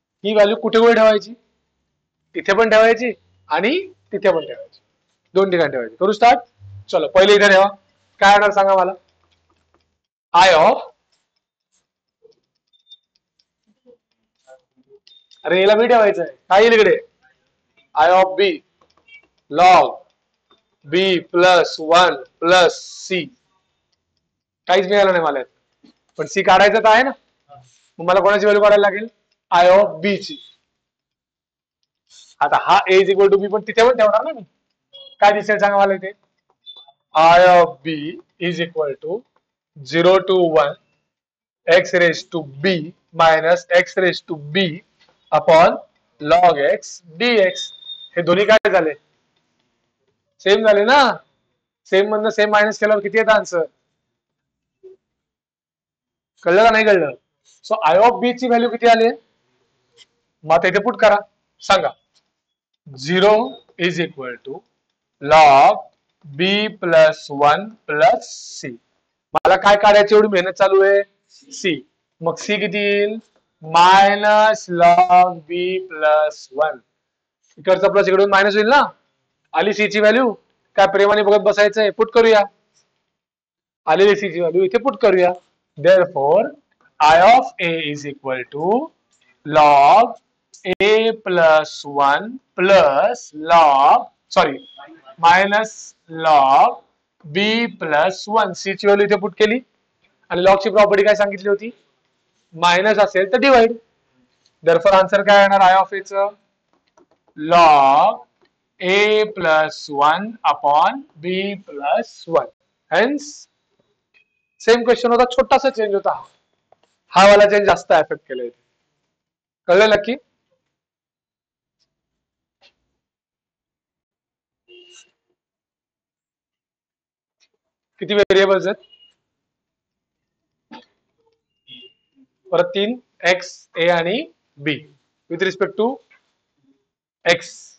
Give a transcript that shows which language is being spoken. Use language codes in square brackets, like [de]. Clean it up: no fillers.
[mr] ही value कुठे कुठे ठेवायची? इथे पण ठेवायची आणि तिथे पण ठेवायची. 2 ठिकाणी ठेवायची. करू स्टार्ट. चलो पहिले इथे ठेवा. काय येणार सांगा मला? आय ऑफ, अरे याला बी ठेवायचं आहे. काय येईल इकडे? [en] I of B log B plus 1 plus C. [mr] काहीच मिळालं नाही मला, पण सी काढायचं तर आहे ना. मग मला कोणाची व्हॅल्यू काढायला लागेल? आय ऑफ बी ची. आता हा ए इज इक्वल टू बी पण तिथे पण ठेवणार ना मी. काय दिसेल सांगा मला इथे? [en] I of B is equal to 0 to 1 x raise to B minus x raise to B upon log x dx. [mr] हे दोन्ही काय झाले? सेम झाले ना. सेम मधनं सेम मायनस केल्यावर किती येतं आन्सर? कळलं का नाही कळलं? सो आय ऑफ बी ची व्हॅल्यू किती आली? मग आता इथे पुट करा. सांगा. [en] 0 is equal to log B plus 1 plus C. [mr] मला काय काढायची एवढी मेहनत चालू आहे? सी. मग सी किती येईल? [en] Minus log B plus 1. [mr] इकडचा प्लस इकडून मायनस होईल ना. आली सी ची व्हॅल्यू. काय प्रेमाने बघत बसायचंय. पुट करूया. आलेली सी ची व्हॅल्यू इथे पुट करूया. [en] Therefore, I of A is equal to log A plus 1 plus minus log B plus 1. [mr] C ची व्हॅल्यू इथे पुट केली आणि log ची प्रॉपर्टी काय सांगितली होती. मायनस असेल तर डिवाइड. [en] Therefore, [mr] आन्सर काय येणार [en] I of A चं log A plus 1 upon B plus 1. [mr] Hence, same question होता, छोटासा चेंज होता. हा वाला चेंज जास्त एफेक्ट केले. कळलं नक्की. किती व्हेरिएबल्स आहेत. परत 3 एक्स ए आणि बी विथ रिस्पेक्ट टू एक्स.